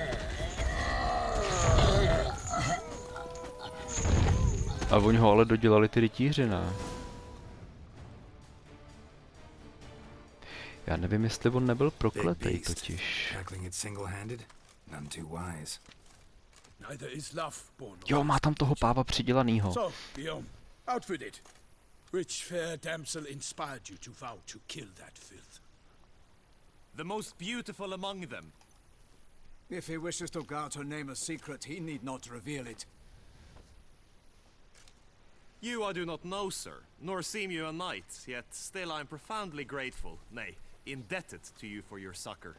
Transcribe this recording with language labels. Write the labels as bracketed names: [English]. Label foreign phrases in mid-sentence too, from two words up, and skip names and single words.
[Czech] A oni ho ale dodělali ty rytíři, ne? Já nevím, jestli on nebyl prokletej totiž. Jo, má tam toho páva přidělanýho. [English] Which fair damsel inspired you to vow to kill that filth? The most beautiful among them. If he wishes to guard her name a secret, he need not reveal it. You I do not know, sir, nor seem you a knight, yet still I am profoundly grateful, nay, indebted to you for your succor.